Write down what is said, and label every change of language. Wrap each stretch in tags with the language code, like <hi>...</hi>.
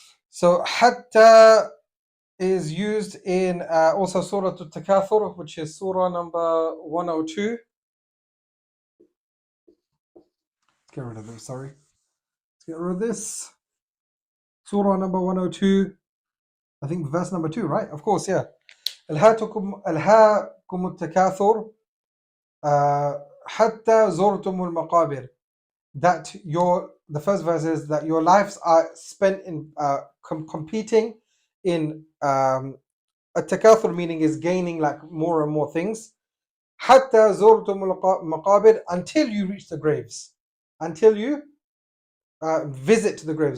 <en>So hatta is used in also Surah Al-Takathur, which is Surah number 102. Let's get rid of this, sorry. Let's get rid of this. Surah number 102, I think verse number 2, right? Of course, yeah.</en> <ar>ألهاكم التكاثر حتى زرتم المقابر.</ar> <en>That the first verse is that your lives are spent in competing in التكاثر, meaning is gaining like more and more things.</en> <ar>حتى زرتم المقابر,</ar> <en>until you reach the graves, until you visit the grave.</en>